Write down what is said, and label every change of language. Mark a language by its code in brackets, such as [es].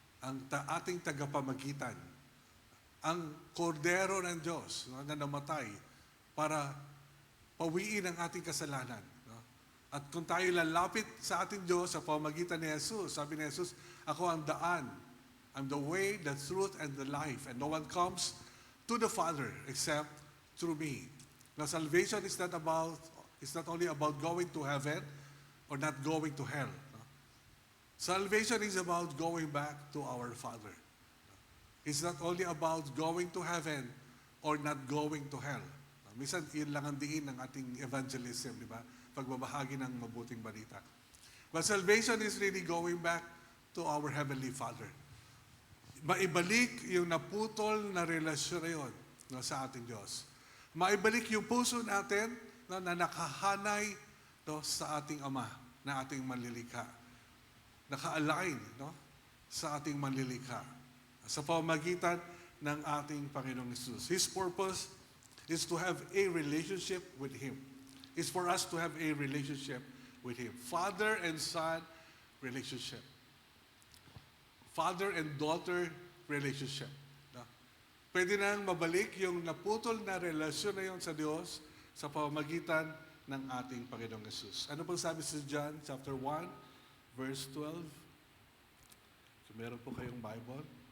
[tl] Ang ating tagapamagitan. Ang kordero ng Diyos, no, na namatay para pawiin ang ating kasalanan. No? At kung tayo lalapit sa ating Diyos sa pamagitan ni Jesus, sabi ni Jesus, ako ang daan. [en] I'm the way, the truth, and the life. And no one comes to the Father except through me. Now, salvation is not only about going to heaven or not going to hell. Salvation is about going back to our Father. It's not only about going to heaven or not going to hell. [tl] Minsan, yun lang ang diin ng ating evangelism, di ba? Pagbabahagi ng mabuting balita. [en] But salvation is really going back to our Heavenly Father. [tl] Maibalik yung naputol na relasyon na yun, no, sa ating Diyos. Maibalik yung puso natin, no, na nakahanay, no, sa ating Ama, na ating manlilikha. Naka-align, no, sa ating manlilikha sa pamamagitan ng ating Panginoong Jesus. [en] His purpose is to have a relationship with Him. It's for us to have a relationship with Him. Father and Son relationship. Father and daughter relationship. No? [tl] Pwede nang mabalik yung naputol na relasyon na yun sa Diyos sa pamamagitan ng ating Panginoong Jesus. Ano pong sabi sa John chapter 1? Verse 12. So, meron po kayong Bible.